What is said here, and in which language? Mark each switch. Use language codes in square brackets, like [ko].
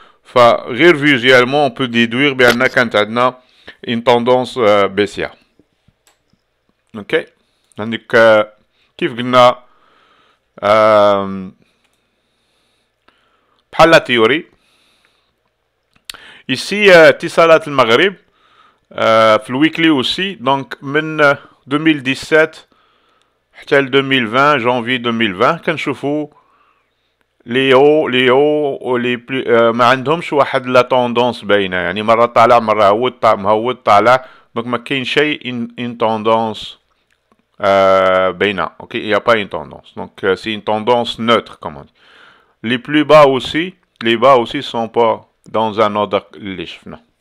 [ar] فغير [fr] visuellement, on peut déduire [ar] بأن كانت عندنا [fr] une tendance baissière. Ok. [ar] Donc كيف قلنا بحال la théorie. Ici اتصالات المغرب في الويكلي aussi. Donc من 2017 حتى 2020 [fr] janvier 2020 [ar] كنشوفوا [fr] les hauts [ar] ولي ما عندهمش واحد لا توندونس باينه. يعني مره طالع مره مهوط طالع. Donc ما كاين شيء [fr] une tendance [ar] باينه. [fr] Ok, il n'y a pas une tendance. Donc c'est une tendance neutre comme on dit. Les plus bas aussi, les bas aussi sont pas dans un ordre [ar] اللي شفنا.